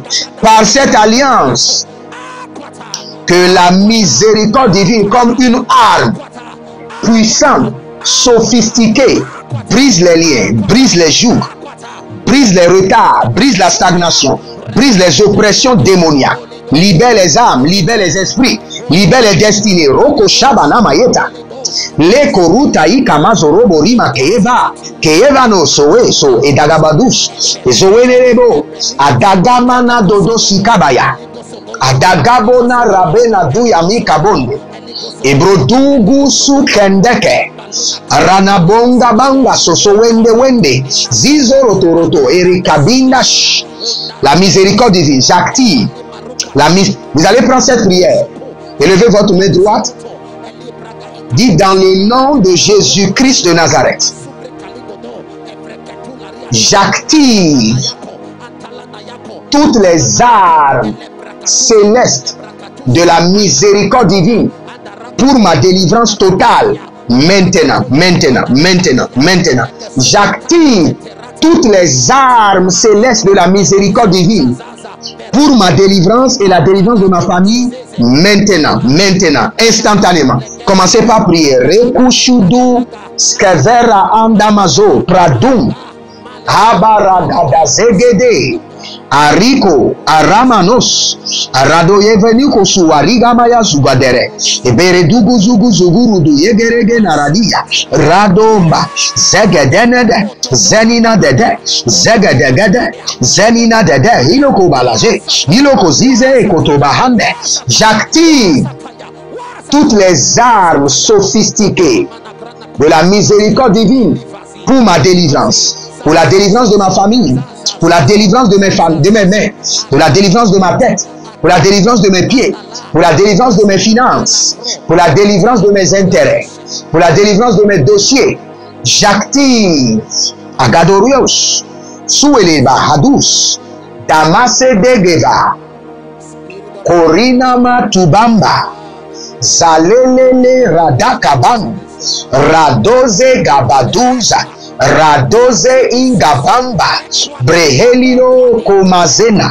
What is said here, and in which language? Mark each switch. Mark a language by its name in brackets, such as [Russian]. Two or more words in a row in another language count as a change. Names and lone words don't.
[French] Par cette alliance, que la miséricorde divine, comme une arme puissante, sophistiquée, brise les liens, brise les jougs, brise les retards, brise la stagnation, brise les oppressions démoniaques, libère les âmes, libère les esprits, libère les destinées. Roko Shabana Mayeta. Le koruta ikamazoro borima keva no soe edagabadush ezowenerebo adagamana dodo sikabaya adagabona rabena duyami kabonde ebrodugu su kendeke aranabonga banga soso wende zizo roto erikabindash. La miséricorde divine, j'active vous allez prendre cette prière, élevez votre main droite. Dites dans le nom de Jésus-Christ de Nazareth, j'active toutes les armes célestes de la miséricorde divine pour ma délivrance totale. Maintenant. J'active toutes les armes célestes de la miséricorde divine pour ma délivrance et la délivrance de ma famille. Maintenant, instantanément. Commencez par prier. Rekushudu skevera andamazo pradum abaragazegede ariko aramanos aradoye veniko suariga maya zugadere ebere dugu zugurudu yegerege naradia radomba zegedenede zenina dede zegedegede zenina dede hiloko balaje hiloko zize kotobahande. J'active toutes les armes sophistiquées de la miséricorde divine pour ma délivrance, pour la délivrance de ma famille, pour la délivrance de mes mains, pour la délivrance de ma tête, pour la délivrance de mes pieds, pour la délivrance de mes finances, pour la délivrance de mes intérêts, pour la délivrance de mes dossiers. J'active Agadorios, Soueleba Hadous, Damase Degeva, Korinama Tubamba, Zalelele radakaban. Radoze gabaduza. Radoze ingabamba. Brehelino komazena.